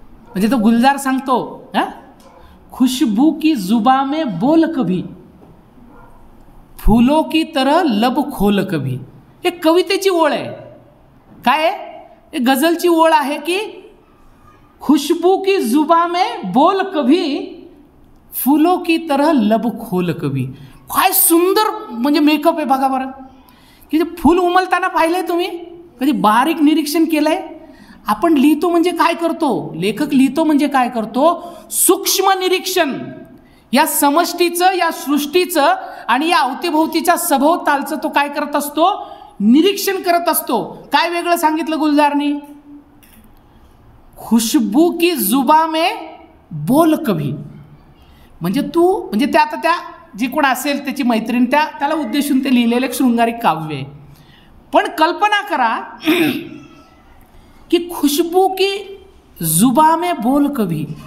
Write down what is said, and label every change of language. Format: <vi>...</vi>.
<mr>म्हणजे तो गुलजार सांगतो,</mr> <hi>खुशबू की जुबा में बोल कभी, फूलों की तरह लब खोल कभी.</hi> <mr>हे कवितेची ओळ आहे. काय आहे? गझलची ओळ आहे की</mr> <hi>खुशबू की जुबा में बोल कभी, फूलों की तरह लब खोल कभी.</hi> <mr>काय सुंदर म्हणजे मेकअप आहे बघा बरं. की ते फूल उमलताना पाहिलंय तुम्ही? कधी बारीक निरीक्षण केलंय? आपण लिहितो म्हणजे काय करतो? लेखक लिहितो म्हणजे काय करतो? सूक्ष्म निरीक्षण. या समष्टीचं, या सृष्टीचं आणि या अवतीभोवतीच्या सभोवतालचं तो काय करत असतो? निरीक्षण करत असतो. काय वेगळं सांगितलं गुलजारनी?</mr> <hi>खुशबू की जुबा में बोल कभी.</hi> <mr>म्हणजे ते आता त्या जी कोण असेल त्याची मैत्रीण, त्याला उद्देशून ते लिहिलेलं एक शृंगारिक काव्य आहे. पण कल्पना करा की</mr> <hi>खुशबू की जुबा में बोल कभी.</hi>